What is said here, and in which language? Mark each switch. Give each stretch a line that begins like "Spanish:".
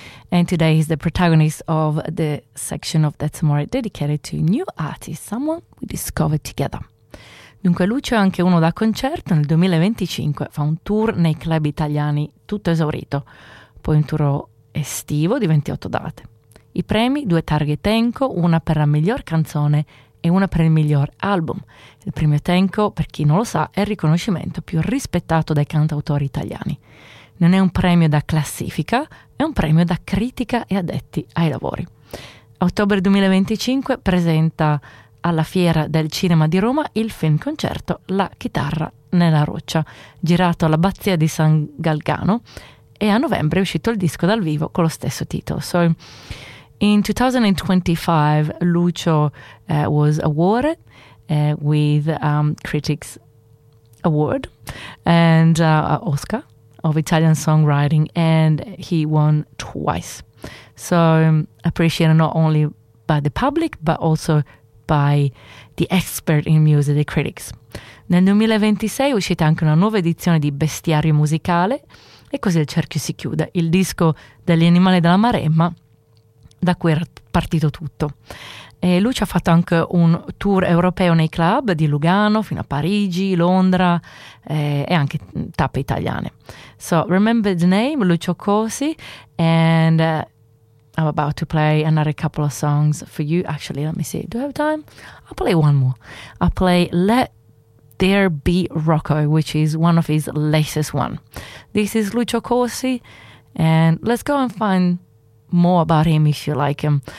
English: And today he's the protagonist of the section of That's More dedicated to new artists, someone we discovered together.
Italian: Dunque Lucio è anche uno da concerto nel 2025, fa un tour nei club italiani tutto esaurito, poi un tour estivo di 28 date. I premi, due targhe Tenco, una per la miglior canzone e una per il miglior album. Il premio Tenco, per chi non lo sa, è il riconoscimento più rispettato dai cantautori italiani. Non è un premio da classifica, è un premio da critica e addetti ai lavori. Ottobre 2025 presenta alla Fiera del Cinema di Roma il film concerto La chitarra nella roccia, girato all'Abbazia di San Galgano, e a novembre è uscito il disco dal vivo con lo stesso titolo.
English: So, in 2025, Lucio was awarded with Critics Award and Oscar of Italian Songwriting, and he won twice. So appreciated not only by the public, but also by the expert in music, the critics.
Italian: Nel 2026 è uscita anche una nuova edizione di Bestiario Musicale, e così il cerchio si chiude. Il disco degli Animali della Maremma, da cui era partito tutto. E Lucio ha fatto anche un tour europeo nei club di Lugano fino a Parigi, Londra e anche tappe italiane.
English: So remember the name Lucio Corsi, and I'm about to play another couple of songs for you. Actually, let me see, do I have time? I'll play one more. I'll play Let There Be Rocco, which is one of his latest one. This is Lucio Corsi, and let's go and find more about him if you like him.